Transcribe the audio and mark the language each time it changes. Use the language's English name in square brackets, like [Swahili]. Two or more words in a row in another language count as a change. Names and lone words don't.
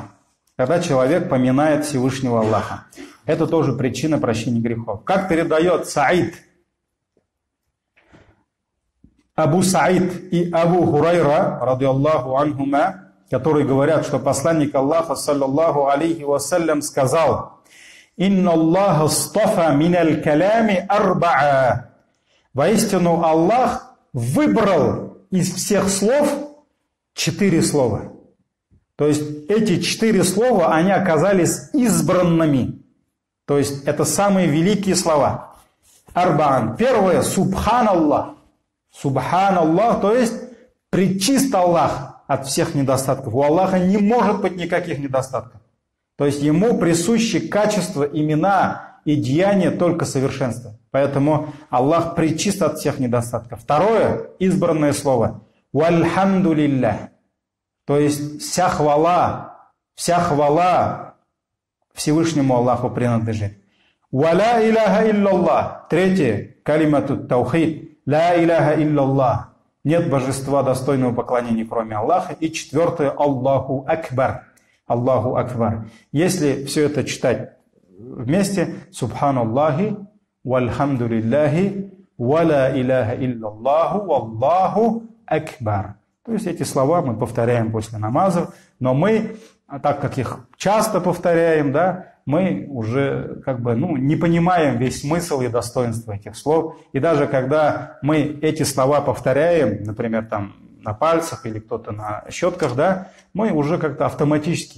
[Russian] Когда человек поминает Всевышнего Аллаха. Это тоже причина прощения грехов. Как передает Саид, Абу Саид и Абу Хурайра, [Arabic] رضي الله عنهما, [Russian] которые говорят, что посланник Аллаха, [Arabic] صلى الله عليه وسلم, [Russian] сказал: [Arabic] «إن الله اصطفى من الكلام أربعا». [Russian] Воистину Аллах выбрал из всех слов 4 слова. То есть эти 4 слова, они оказались избранными. То есть это самые великие слова. Арбаан. Первое – Субханаллах. Субханаллах, то есть пречист Аллах от всех недостатков. У Аллаха не может быть никаких недостатков. То есть ему присущи качества, имена и деяния только совершенства. Поэтому Аллах пречист от всех недостатков. Второе – избранное слово. [Arabic] والحمد لله. [Russian] То есть вся хвала Всевышнему Аллаху принадлежит. [Arabic] ولا إله إلا الله. [Russian] Третье – [Arabic] كلمة التوحيد. لا إله إلا الله. [Russian] Нет божества достойного поклонения, кроме Аллаха. И четвертое – [Arabic] الله أكبر الله أكبر. [Russian] Если все это читать вместе, [Arabic] سبحان الله والحمد لله ولا إله إلا الله والله أكبر. [Russian] То есть эти слова мы повторяем после намазов, но мы, так как их часто повторяем, да, мы уже не понимаем весь смысл и достоинство этих слов. И даже когда мы эти слова повторяем, например, там на пальцах или кто-то на щетках, да, мы уже как-то автоматически.